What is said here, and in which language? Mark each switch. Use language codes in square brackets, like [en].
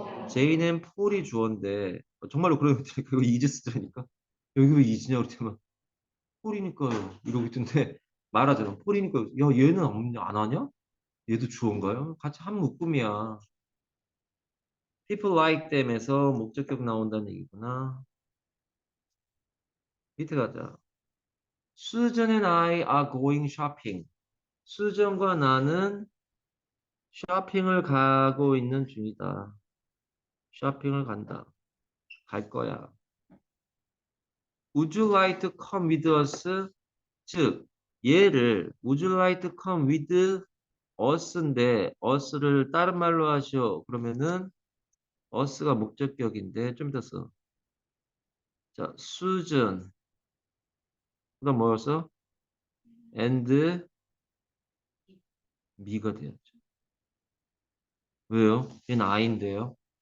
[ko] Jane and Paul이 주어인데 정말로 그런 애가 그거 is 쓰자니까 여기 왜 is냐 그랬더니 폴이니까요. 이러고 있던데 말하잖아. 폴이니까 야 얘는 안 하냐? 얘도 주어인가요? 같이 한 묶음이야. [en] People like them [ko] 에서 목적격 나온다는 얘기구나. 밑에 가자. [en] Susan and I are going shopping. [ko] 수정과 나는 쇼핑을 가고 있는 중이다. 쇼핑을 간다. 갈 거야. [en] Would you like to come with us? [ko] 즉, 얘를 [en] Would you like to come with us인데 [ko] us를 다른 말로 하시오. 그러면은 us가 목적격인데 좀 이따 써. 자, Susan. 그다음 뭐였어? [en] And me [ko] 가 돼야죠. 왜요? 얘는 I인데요.